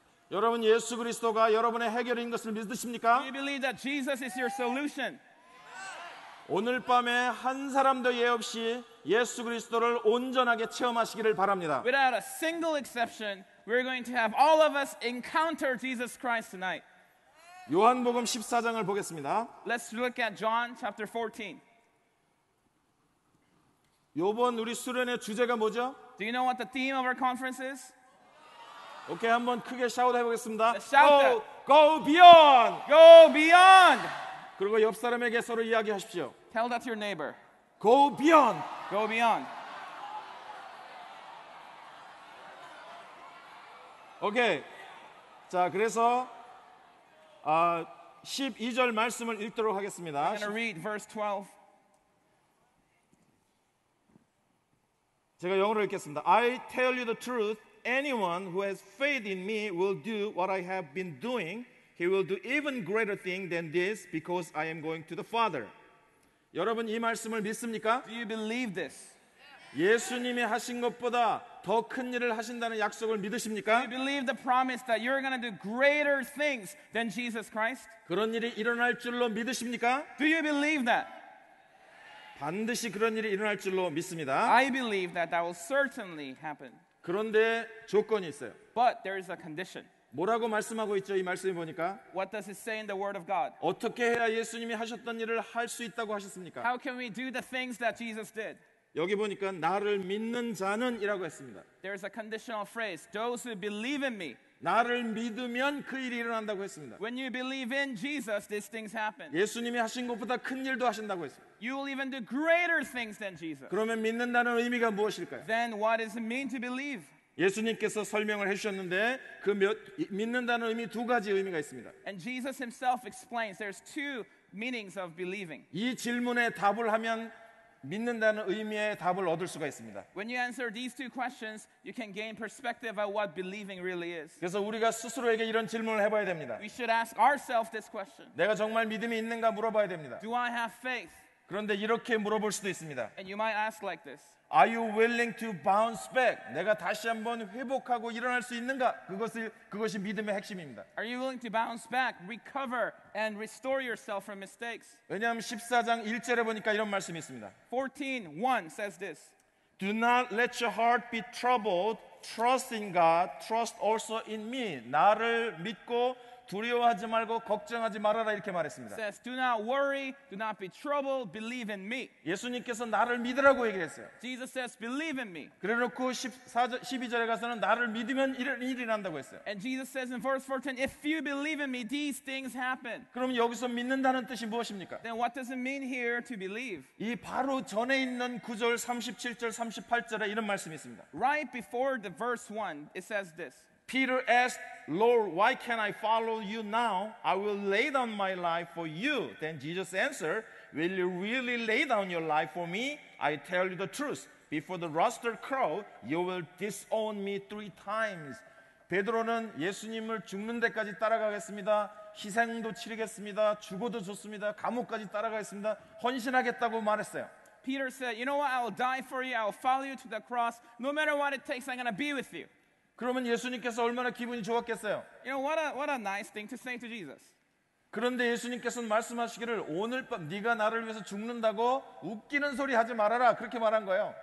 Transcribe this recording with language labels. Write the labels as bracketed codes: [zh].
[ko] 여러분 예수 그리스도가 여러분의 해결인 것을 믿으십니까? [en] Do you believe that Jesus is your solution? [ko] 오늘 밤에 한 사람도 예 없이 예수 그리스도를 온전하게 체험하시기를 바랍니다. [en] Without a single exception, we're going to have all of us encounter Jesus Christ tonight. [ko] 요한복음 14장을 보겠습니다. [en] Let's look at John chapter 14. [ko] 요번 우리 수련의 주제가 뭐죠? [en] Do you know what the theme of our conference is? [ko] 오케이, 한번 크게 샤웃 해보겠습니다. [en] Let's shout Go beyond. Go beyond! [ko] 그리고 옆 사람에게 서로 이야기하십시오. [en] Tell that to your neighbor. Go beyond. Go beyond. [ko] 오케이. 자, 그래서 12절 말씀을 읽도록 하겠습니다. [en] I'm going to read verse 12. [ko] 제가 영어로 읽겠습니다. [en] I tell you the truth. Anyone who has faith in me will do what I have been doing. He will do even greater thing than this because I am going to the Father. [ko] 여러분 이 말씀을 믿습니까? [en] Do you believe this? [ko] 예수님이 하신 것보다 더 큰 일을 하신다는 약속을 [en] Do [ko] 믿으십니까? [en] you believe the promise that you're going to do greater things than Jesus Christ? [ko] 그런 일이 일어날 줄로 믿으십니까? [en] Do you believe that? [ko] 반드시 그런 일이 일어날 줄로 믿습니다. [en] I believe that that will certainly happen. [ko] 그런데 조건이 있어요. [en] But there is a condition. [ko] 뭐라고 말씀하고 있죠? 이 말씀을 보니까 [en] What does it say in the Word of God? [ko] 어떻게 해야 예수님이 하셨던 일을 할 수 있다고 하셨습니까? [en] How can we do the things that Jesus did? [ko] 여기 보니까 나를 믿는 자는 이라고 했습니다. [en] There's a conditional phrase. Those who believe in me. [ko] 나를 믿으면 그 일이 일어난다고 했습니다. [en] When you believe in Jesus, these things happen. [ko] 예수님이 하신 것보다 큰 일도 하신다고 했습니다. [en] You will even do greater things than Jesus. [ko] 그러면 믿는다는 의미가 무엇일까요? [en] Then what does it mean to believe? [ko] 예수님께서 설명을 해주셨는데 믿는다는 의미 두 가지 의미가 있습니다. [en] And Jesus himself explains there's two meanings of believing. [ko] 이 질문에 답을 하면 믿는다는 의미의 답을 얻을 수가 있습니다. [en] When you answer these two questions, you can gain perspective of what believing really is. [ko] 그래서 우리가 스스로에게 이런 질문을 해봐야 됩니다. [en] We should ask ourselves this question. [ko] 내가 정말 믿음이 있는가 물어봐야 됩니다. [en] Do I have faith? [ko] 그런데 이렇게 물어볼 수도 있습니다. [en] And you might ask like this. Are you willing to bounce back? [ko] 내가 다시 한번 회복하고 일어날 수 있는가? 그것이 믿음의 핵심입니다. [en] Are you willing to bounce back, recover, and restore yourself from mistakes? [ko] 왜냐하면 14장 1절에 보니까 이런 말씀이 있습니다. [en] 14:1 says this. Do not let your heart be troubled. Trust in God. Trust also in me. [ko] 나를 믿고 두려워하지 말고 걱정하지 말아라 이렇게 말했습니다. [en] Says, do not worry, do not be troubled, believe in me. [ko] 예수님께서 나를 믿으라고 얘기했어요. [en] Jesus says, believe in me. [ko] 그래놓고 12절에 가서는 나를 믿으면 이런 일이 난다고 했어요. [en] And Jesus says in verse 14, if you believe in me, these things happen. [ko] 그럼 여기서 믿는다는 뜻이 무엇입니까? [en] Then what does it mean here to believe? [ko] 이 바로 전에 있는 9절, 37절, 38절에 이런 말씀이 있습니다. [en] Right before the verse 1, it says this. Peter asked, Lord, why can't I follow you now? I will lay down my life for you. Then Jesus answered, will you really lay down your life for me? I tell you the truth. Before the rooster crow, you will disown me 3 times. [ko] 베드로는 예수님을 죽는 데까지 따라가겠습니다. 희생도 치르겠습니다. 죽어도 좋습니다. 감옥까지 따라가겠습니다. 헌신하겠다고 말했어요. [en] Peter said, you know what? I will die for you. I will follow you to the cross. No matter what it takes, I'm going to be with you. [ko] 그러면 예수님께서 얼마나 기분이 좋았겠어요? [en] You know, what a nice thing to say to Jesus. [ko] 그런데 예수님께서는 말씀하시기를 오늘 밤 네가 나를 위해서 죽는다고 웃기는 소리 하지 말아라 그렇게 말한 거예요.